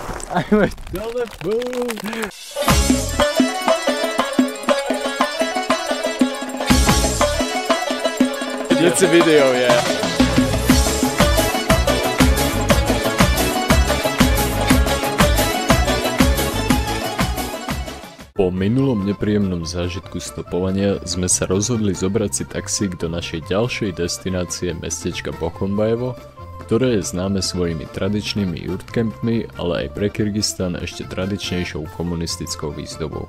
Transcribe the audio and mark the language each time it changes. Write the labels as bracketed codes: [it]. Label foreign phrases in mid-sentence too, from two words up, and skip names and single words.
[sk] Aj môj telefón. [en] It's a video, yeah. [sk] Po minulom nepríjemnom zážitku stopovania sme sa rozhodli zobrať si taxík do našej ďalšej destinácie mestečka Bokonbajevo, ktoré je známe svojimi tradičnými yurtcampmi, ale aj pre Kyrgyzstan ešte tradičnejšou komunistickou výzdobou.